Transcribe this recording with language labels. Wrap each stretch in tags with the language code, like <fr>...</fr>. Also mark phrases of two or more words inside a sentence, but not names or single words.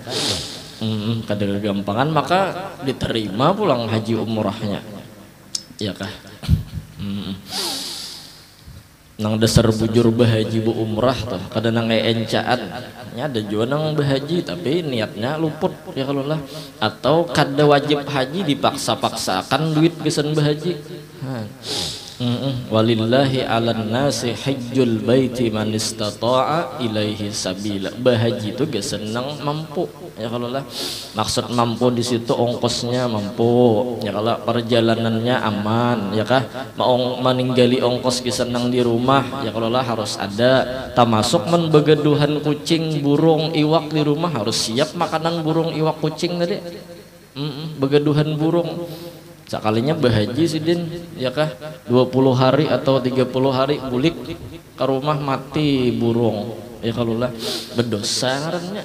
<bjn>Kada gampangan maka diterima pulang haji umrahnya ya kah. Nang dasar bujur bahaji bu umrah tuh kada nang encaan nya ada juga nang bahaji tapi niatnya luput ya kalau lah, atau kada wajib haji dipaksa-paksakan duit gesan bahaji.</bjn> <ar>ولله على الناس حج البيت من استطاع إليه سبيلا.</ar> <bjn>Bahaji itu gak senang mampu ya kalau lah, maksud mampu di situ ongkosnya mampu ya kalau perjalanannya aman ya kah, mau meninggali ongkos senang di rumah ya kalau lah harus ada, termasuk menbegaduhan kucing burung iwak di rumah harus siap makanan burung iwak kucing tadi. Begaduhan burung sekalinya bahaji sidin ya kah 20 hari atau 30 hari bulik ke rumah mati burung ya kalau lah berdosa ngarannya.</bjn>